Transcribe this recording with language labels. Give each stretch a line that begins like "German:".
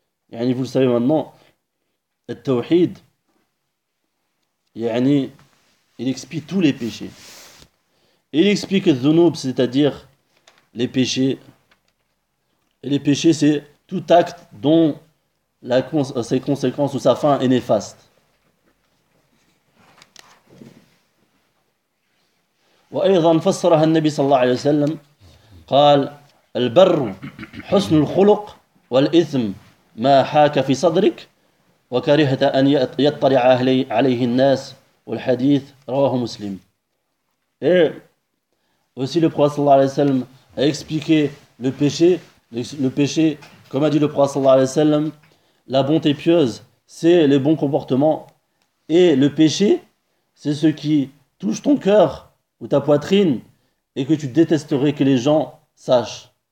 French: Yani, vous le savez maintenant, le tawhid, yani, il explique tous les péchés. Il explique le dhunub, c'est-à-dire les péchés. Et les péchés, c'est tout acte dont ses conséquences ou sa fin est néfaste.
Arabic: وأيضا فسرها النبي صلى الله عليه وسلم قال البر حسن الخلق والإثم ما حاك في صدرك وكرهت أن يطلع عليه الناس والحديث رواه مسلم.
French: Et aussi le prophète صلى الله عليه وسلم a expliqué le péché comme a dit le prophète صلى الله عليه وسلم, la bonté pieuse c'est les bons comportements et le péché c'est ce qui touche ton cœur ou ta poitrine, et que tu détesterais que les gens sachent.